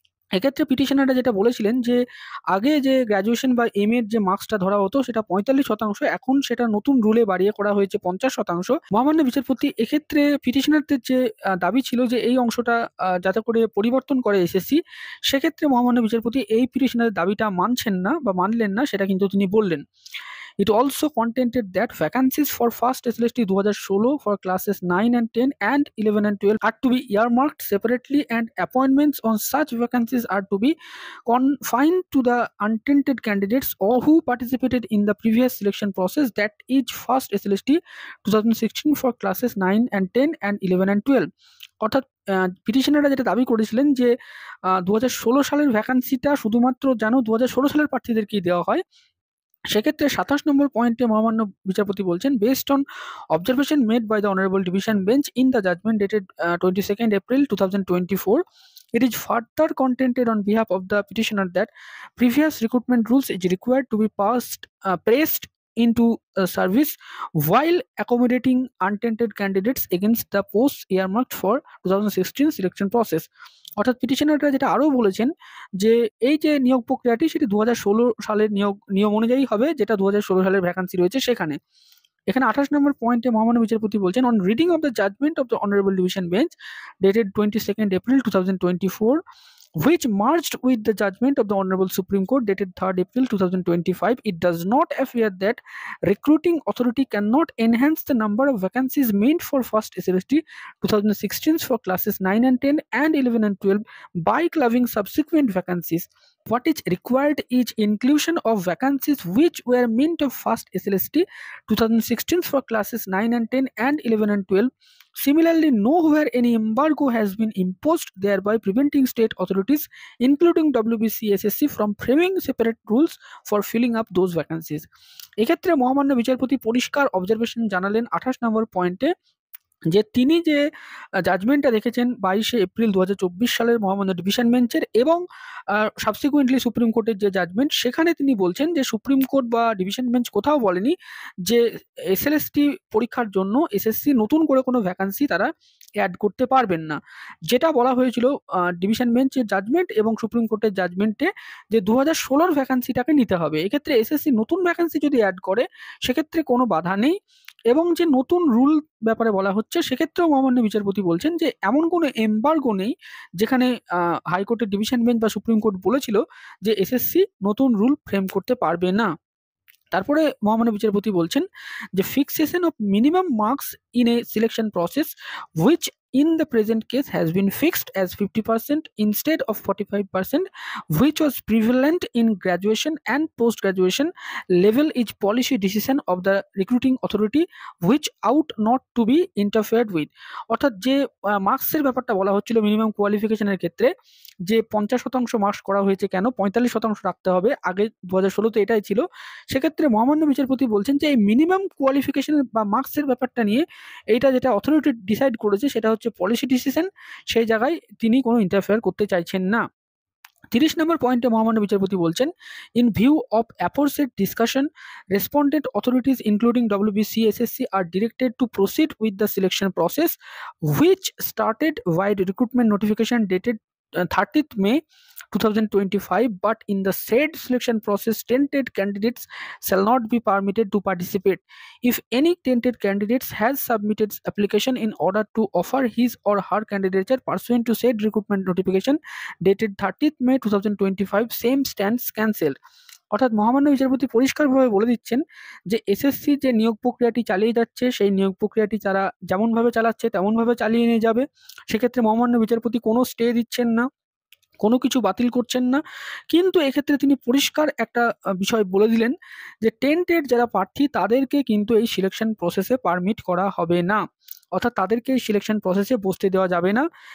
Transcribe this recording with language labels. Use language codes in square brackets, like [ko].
[bn] এক্ষেত্রে পিটিশনাররা যেটা বলেছিলেন যে আগে যে গ্র্যাজুয়েশন বা এম এর যে মার্কসটা ধরা হতো সেটা 45%, এখন সেটা নতুন রুলে বাড়িয়ে করা হয়েছে 50%। মহামান্য বিচারপতি এক্ষেত্রে পিটিশনারদের যে দাবি ছিল যে এই অংশটা যাতে করে পরিবর্তন করে এসএসসি, সেক্ষেত্রে মহামান্য বিচারপতি এই পিটিশনারের দাবিটা মানছেন না বা মানলেন না, সেটা কিন্তু তিনি বললেন। [en] It also contended that vacancies for first SLST 2016 for classes 9 and 10 and 11 and 12 are to be earmarked separately, and appointments on such vacancies are to be confined to the untainted candidates or who participated in the previous selection process, that is first SLST 2016 for classes 9 and 10 and 11 and 12. [bn] অর্থাৎ পিটিশনাররা যেটা দাবি করেছিলেন যে 2016 সালের ভ্যাকান্সিটা শুধুমাত্র যেন 2016 সালের প্রার্থীদেরকেই দেওয়া হয়। সেক্ষেত্রে 27 নম্বর পয়েন্টে মহামান্য বিচারপতি বলছেন, [en] Based on observation made by the honourable division bench in the judgment dated 22nd April 2024, it is further contended on behalf of the petitioner that previous recruitment rules is required to be pressed into service while accommodating untainted candidates against the posts earmarked for 2016 selection process. [bn] অর্থাৎ পিটিশনাররা যেটা আরও বলেছেন যে এই যে নিয়োগ প্রক্রিয়াটি সেটি 2016 সালের নিয়ম অনুযায়ী হবে, যেটা 2016 সালের ভ্যাকান্সি রয়েছে সেখানে। এখানে 28 নম্বর পয়েন্টে মহামান্য বিচারপতি বলছেন, [en] On reading of the judgment of the honourable division bench dated 22nd April 2024, which merged with the judgment of the Honorable Supreme Court dated 3rd April 2025, it does not appear that recruiting authority cannot enhance the number of vacancies meant for first SLST 2016 for classes 9 and 10 and 11 and 12 by clubbing subsequent vacancies. What is required is inclusion of vacancies which were meant of first SLST 2016 for classes 9 and 10 and 11 and 12. Similarly, nowhere any embargo has been imposed, thereby preventing state authorities, including WBC SSC, from framing separate rules for filling up those vacancies. [bn] এক্ষেত্রে মহামান্য বিচারপতি পরিষ্কার observation জানালেন 28 নম্বর পয়েন্টে যে তিনি যে জাজমেন্টটা দেখেছেন 22শে এপ্রিল 2024 সালের মহামান্য ডিভিশন বেঞ্চের এবং সাবসিকুয়েন্টলি সুপ্রিম কোর্টের যে জাজমেন্ট, সেখানে তিনি বলছেন যে সুপ্রিম কোর্ট বা ডিভিশন বেঞ্চ কোথাও বলেনি যে এসএলএসটি পরীক্ষার জন্য এসএসসি নতুন করে কোনো ভ্যাকান্সি তারা অ্যাড করতে পারবেন না। যেটা বলা হয়েছিল ডিভিশন বেঞ্চের জাজমেন্ট এবং সুপ্রিম কোর্টের জাজমেন্টে যে 2016 ভ্যাকান্সিটাকে নিতে হবে। এক্ষেত্রে এসএসসি নতুন ভ্যাকান্সি যদি অ্যাড করে সেক্ষেত্রে কোনো বাধা নেই, এবং যে নতুন রুল ব্যাপারে বলা হচ্ছে সেক্ষেত্রেও মহামান্য বিচারপতি বলছেন যে এমন কোনো এমবার্গো নেই যেখানে হাইকোর্টের ডিভিশন বেঞ্চ বা সুপ্রিম কোর্ট বলেছিল যে এসএসসি নতুন রুল ফ্রেম করতে পারবে না। তারপরে মহামান্য বিচারপতি বলছেন যে [en] Fixation of minimum marks in a selection process which in the present case has been fixed as 50% instead of 45%, which was prevalent in graduation and post-graduation level, is policy decision of the recruiting authority which ought not to be interfered with. [bn] অর্থাৎ যে মার্কসের ব্যাপারটা বলা হচ্ছিল minimum কোয়ালিফিকেশনের ক্ষেত্রে, যে 50% marks করা হয়েছে কেন 45% রাখতে হবে, আগে 2016-তে এটাই ছিল। সেক্ষেত্রে মহামান্য বিচারপতি বলছেন যে এই মিনিমাম কোয়ালিফিকেশন বা মার্কসের ব্যাপারটা নিয়ে এইটা যেটা অথরিটি ডিসাইড করেছে সেটা হচ্ছে পলিসি ডিসিশন, সেই জায়গায় তিনি কোনো ইন্টারফেয়ার করতে চাইছেন না। 30 নম্বর পয়েন্টে মহামান্য বিচারপতি বলছেন, [en] In view of aforesaid discussion respondent authorities including WBC SSC are directed to proceed with the selection process which started vide recruitment notification dated 30th May 2025, but in the said selection process tainted candidates shall not be permitted to participate. If any tainted candidates has submitted application in order to offer his or her candidature pursuant to said recruitment notification dated 30th May 2025, same stands cancelled. [bn] অর্থাৎ মহামান্য বিচারপতি পরিষ্কারভাবে বলে দিচ্ছেন যে SSC যে নিয়োগ প্রক্রিয়াটি চালিয়ে যাচ্ছে সেই নিয়োগ প্রক্রিয়াটি তারা যেমনভাবে চালাচ্ছে তেমনভাবে চালিয়ে নিয়ে যাবে। সেক্ষেত্রে মহামান্য বিচারপতি কোনো স্টে দিচ্ছেন না, কোনো কিছু বাতিল করছেন না, কিন্তু এক্ষেত্রে তিনি পরিষ্কার একটা বিষয় বলে দিলেন যে টেন্টেড যারা প্রার্থী তাদেরকে কিন্তু এই সিলেকশন প্রসেসে পারমিট করা হবে না, অর্থাৎ তাদেরকে এই সিলেকশন প্রসেসে বসতে দেওয়া যাবে না।